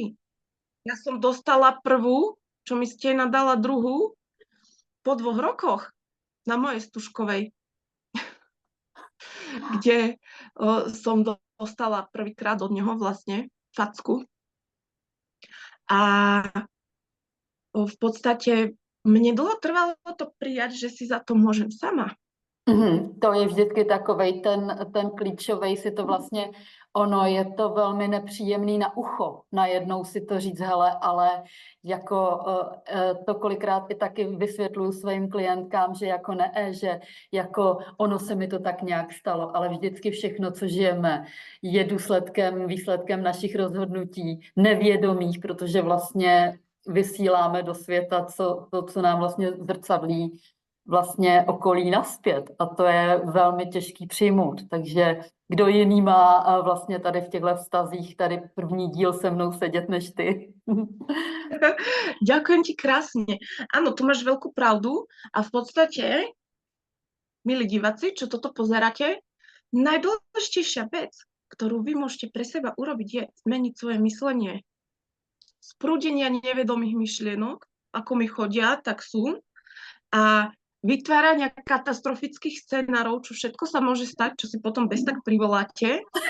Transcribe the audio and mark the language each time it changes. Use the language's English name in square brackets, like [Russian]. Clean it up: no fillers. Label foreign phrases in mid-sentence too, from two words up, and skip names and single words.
[Slovak] Ja som dostala prvú, čo mi stena dala druhú, po 2 rokoch na mojej Stužkovej, kde som dostala prvýkrát od neho vlastne facku. A v podstate mne dlho trvalo to prijať, že si za to môžem sama. [Czech] To je vždycky takovej ten klíčovej si to vlastně, ono je to velmi nepříjemný na ucho, najednou si to říct, hele, ale jako to kolikrát i taky vysvětluju svým klientkám, že jako ne, že jako ono se mi to tak nějak stalo, ale vždycky všechno, co žijeme, je výsledkem našich rozhodnutí, nevědomých, protože vlastně vysíláme do světa to, co nám vlastně zrcadlí vlastně okolí naspět a to je velmi těžký přijmout. Takže kdo jiný má vlastně tady v těchto vztazích tady první díl se mnou sedět než ty. [Slovak] Ďakujem ti krásne. Áno, tu máš veľkú pravdu a v podstate, milí diváci, čo toto pozeráte, najdôležitejšia vec, ktorú vy môžete pre seba urobiť, je zmeniť svoje myslenie. Z prúdenia nevedomých myšlienok, ako mi chodia, tak sú, a vytvárania katastrofických scenárov, čo všetko sa môže stať, čo si potom bez tak privoláte.